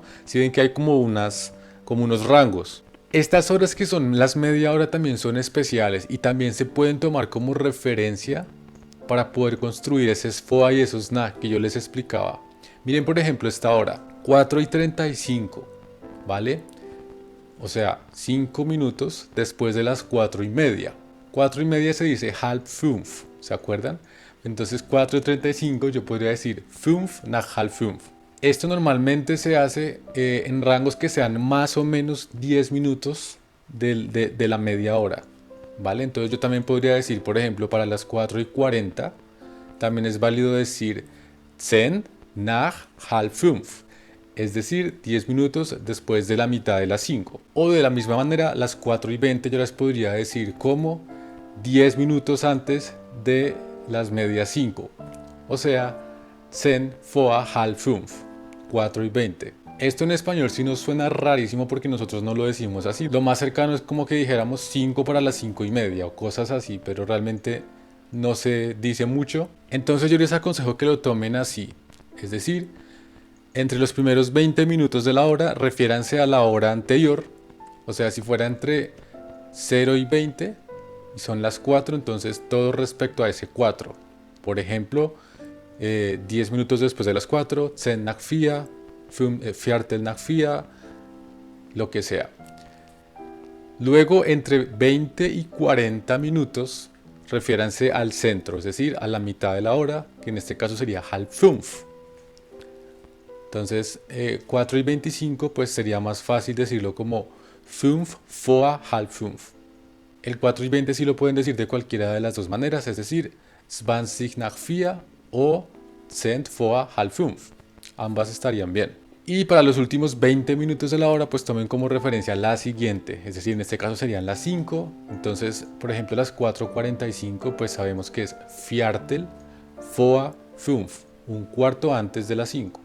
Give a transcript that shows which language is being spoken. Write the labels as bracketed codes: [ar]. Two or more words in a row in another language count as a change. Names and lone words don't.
[es] Si ven que hay como unos rangos. Estas horas que son las media hora también son especiales y también se pueden tomar como referencia para poder construir ese SFOA y esos nach que yo les explicaba. Miren por ejemplo esta hora, 4:35, ¿vale? O sea, 5 minutos después de las 4:30. 4:30 se dice halb 5, ¿se acuerdan? Entonces 4:35 yo podría decir [de] 5 nach halb 5. [es] Esto normalmente se hace en rangos que sean más o menos 10 minutos de la media hora, ¿vale? Entonces yo también podría decir, por ejemplo, para las 4:40, también es válido decir [de] 10 nach halb 5, [es] es decir, 10 minutos después de la mitad de las 5. O de la misma manera, las 4:20 yo las podría decir como 10 minutos antes de las medias 5. O sea, [de] 10 vor halb 5. [es] 4:20. Esto en español sí nos suena rarísimo porque nosotros no lo decimos así. Lo más cercano es como que dijéramos 5 para las 5:30 o cosas así, pero realmente no se dice mucho. Entonces yo les aconsejo que lo tomen así. Es decir, entre los primeros 20 minutos de la hora, refiéranse a la hora anterior. O sea, si fuera entre 0 y 20 y son las 4, entonces todo respecto a ese 4. Por ejemplo, 10 minutos después de las 4, [de] 10 nach 4, Viertel nach 4, [es] lo que sea. Luego, entre 20 y 40 minutos, refiéranse al centro, es decir, a la mitad de la hora, que en este caso sería halb 5. Entonces 4 y 25 pues sería más fácil decirlo como [de] 5 vor halb 5. [es] El 4 y 20 sí lo pueden decir de cualquiera de las dos maneras, es decir, [de] 20 nach 4 [es] o [de] 10 vor halb 5. [es] Ambas estarían bien. Y para los últimos 20 minutos de la hora, pues tomen como referencia la siguiente, es decir, en este caso serían las 5. Entonces, por ejemplo, las 4:45, pues sabemos que es [de] Viertel vor 5, [es] un cuarto antes de las 5.